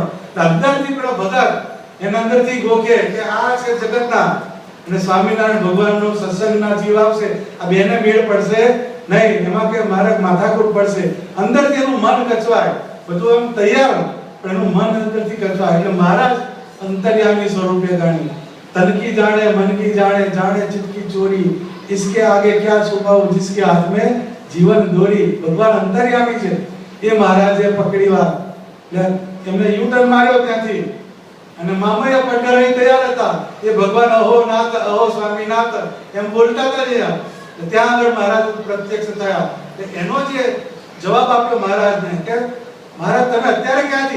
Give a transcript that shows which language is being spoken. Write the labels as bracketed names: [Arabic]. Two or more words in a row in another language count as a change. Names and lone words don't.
[Gujarati] અંદરથી પેલો ભગત એના અંદરથી ગોખે કે આ છે જગતના અને સ્વામિનારાયણ ભગવાનનો સત્સંગના જીવ આવશે, આ બેને મેળ પડશે નહીં, એમાં કે મારે માથાકૂટ પડશે. અંદરથી એનું મન કચવાય, બધું એમ તૈયાર પણ એનું મન અંદરથી કચવાય. એટલે મહારાજ અંતર્યામી સ્વરૂપે ગાણી, [Hindi] तन की जाने मन की जाने, जाने चित की चोरी, इसके आगे क्या छुपाऊं जिसके हाथ में जीवन दोरी. [Gujarati] ભગવાન અંતર્યામી છે. એ મહારાજે પકડી વાત, એમને યુ ટર્ન માર્યો ત્યાંથી અને મામૈયા પડગર તૈયાર હતા. એ ભગવાન અહો નાથ અહો સ્વામીનાથ એમ બોલતા હતા. ત્યાં આગળ મહારાજ પ્રત્યક્ષ થયા. એનો જે જવાબ આપ્યો મહારાજને કે મહારાજ તમે અત્યારે ક્યાંથી?